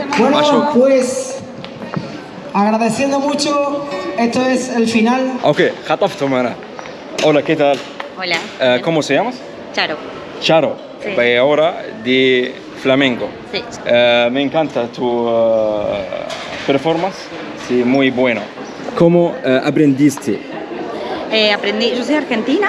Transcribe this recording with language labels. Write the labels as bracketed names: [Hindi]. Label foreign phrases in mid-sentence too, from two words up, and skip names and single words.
[Spanish] Bueno, pues agradeciendo mucho, esto es el final. [Arabic] اوكي خطفتهم انا. [Spanish] Hola, ¿qué tal? Hola. ¿Cómo se llamas? Charo. Charo. Sí. Bailadora de flamenco. Sí. Me encanta tu performance, sí, muy bueno. ¿Cómo aprendiste? Yo soy argentina.